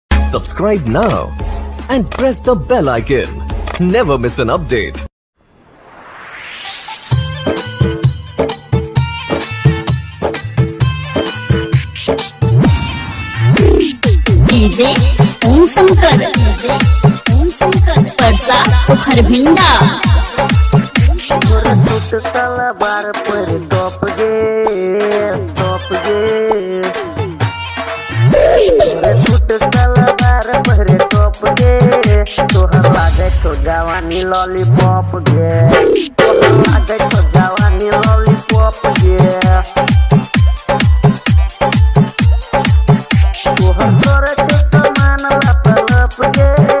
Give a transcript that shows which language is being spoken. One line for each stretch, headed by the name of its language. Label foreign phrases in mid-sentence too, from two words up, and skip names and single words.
English: Subscribe now and press the bell icon. Never miss an update.
Bhojpuri: डीजे ओम शंकर परसा खरभिंडा बार पर टॉप गे बार पर टॉप गे तोहर लागे तो जवानी लॉलीपॉप गे तोहर लागे तो जवानी लॉलीपॉप गे तोहर करे तो समान लप लप गे